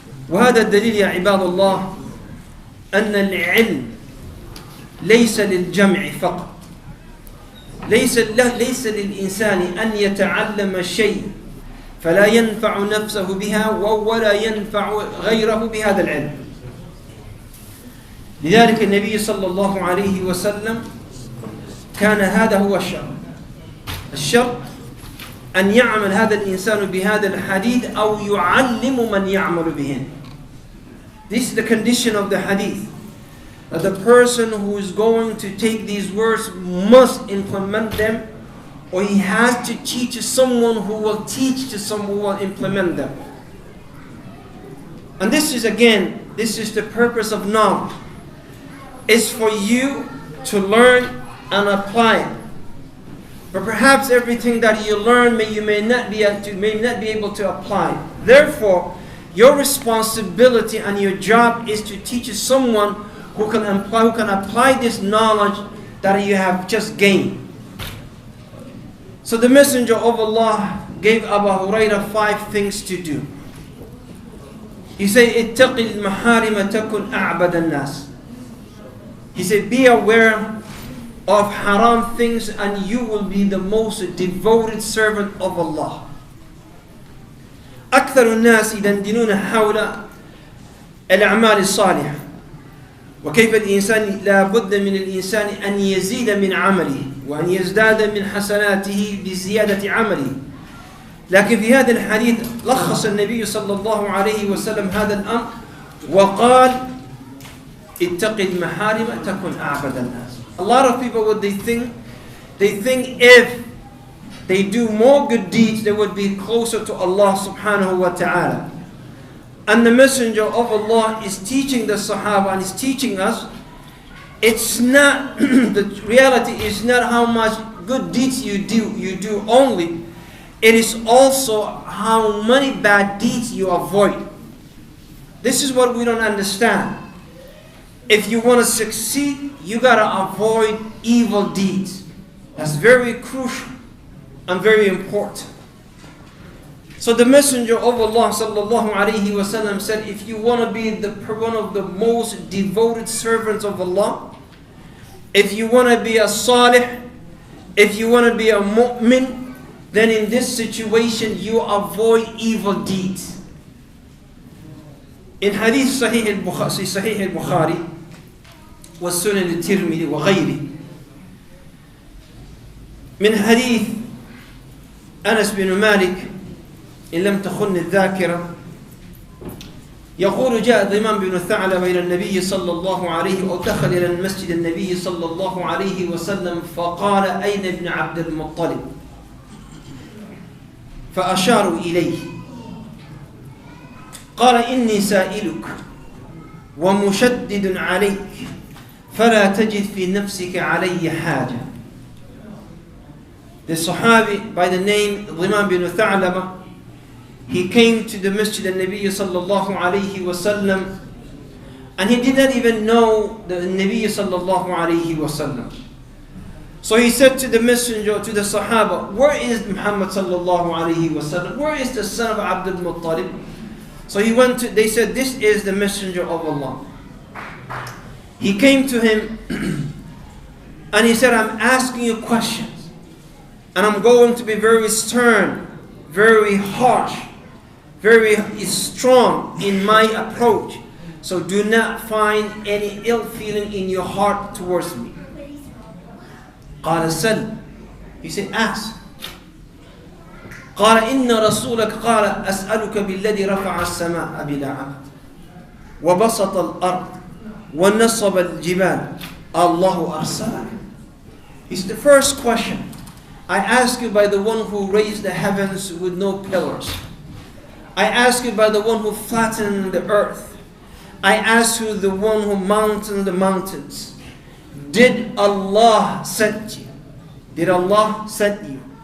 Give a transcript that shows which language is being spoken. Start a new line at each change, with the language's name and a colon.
Arabic: وهذا الدليل يا عباد الله أن العلم ليس للجمع فقط، ليس للإنسان أن يتعلم شيء فلا ينفع نفسه بها ولا ينفع غيره بهذا العلم. لذلك النبي صلى الله عليه وسلم كان هذا هو الشرط أن يعمل هذا الإنسان بهذا الحديث أو يعلم من يعمل بهن.
English: This is the condition of the hadith, that the person who is going to take these words must implement them, or he has to teach someone who will teach to someone who will implement them. And this is the purpose of knowledge. It's for you to learn and apply it. But perhaps everything that you learn you may not be able to apply. Therefore, your responsibility and your job is to teach someone who can apply this knowledge that you have just gained. So the Messenger of Allah gave Abu Hurairah 5 things to do. He said,
Arabic: اتق المحارم تكن أعبد الناس.
English: He said, be aware of haram things and you will be the most devoted servant of Allah.
Arabic: أكثر الناس يدندنون حول الأعمال الصالحة وكيف الإنسان لا بد من الإنسان أن يزيد من عمله وأن يزداد من حسناته بزيادة عمله. لكن في هذا الحديث لخص النبي صلى الله عليه وسلم هذا الأمر وقال اتق المحارم تكن أعبد الناس.
English: A lot of people, what they think if they do more good deeds, they would be closer to Allah subhanahu wa ta'ala. And the Messenger of Allah is teaching the Sahaba and is teaching us, it's not, the reality is not how much good deeds you do only. It is also how many bad deeds you avoid. This is what we don't understand. If you want to succeed, you got to avoid evil deeds. That's very crucial and very important. So the Messenger of Allah sallallahu alaihi wasallam said, if you want to be one of the most devoted servants of Allah, if you want to be a salih, if you want to be a mu'min, then in this situation you avoid evil deeds. In hadith
Arabic: Sahih al-Bukhari wa Sunan al-Tirmidhi wa ghayri, من حديث أنس بن مالك إن لم تخن الذاكرة يقول جاء ضمان بن ثعلبة إلى النبي صلى الله عليه أو دخل إلى المسجد النبي صلى الله عليه وسلم فقال أين ابن عبد المطلب فأشاروا إليه قال إني سائلك ومشدد عليك فلا تجد في نفسك علي حاجة.
English: The Sahabi by the name Dhiman bin Tha'laba, he came to the Masjid al-Nabi sallallahu alayhi wasallam, and he did not even know the Nabi sallallahu alayhi wasallam. So he said to the messenger, to the Sahaba, where is Muhammad sallallahu alayhi wasallam? Where is the son of Abdul Muttalib? So he went to, they said, this is the messenger of Allah. He came to him and he said, I'm asking you questions. And I'm going to be very stern, very harsh, very strong in my approach. So do not find any ill feeling in your heart towards me.
Arabic: قال سل.
English: He said, ask.
Arabic: قال إن رسولك قال أسألك بالذي رفع السماء بلا عمد وبسط الأرض ونصب الجبال الله أرسلك.
English: He said, the first question, I ask you by the one who raised the heavens with no pillars. I ask you by the one who flattened the earth. I ask you the one who mounted the mountains. Did Allah send you? Did Allah send you?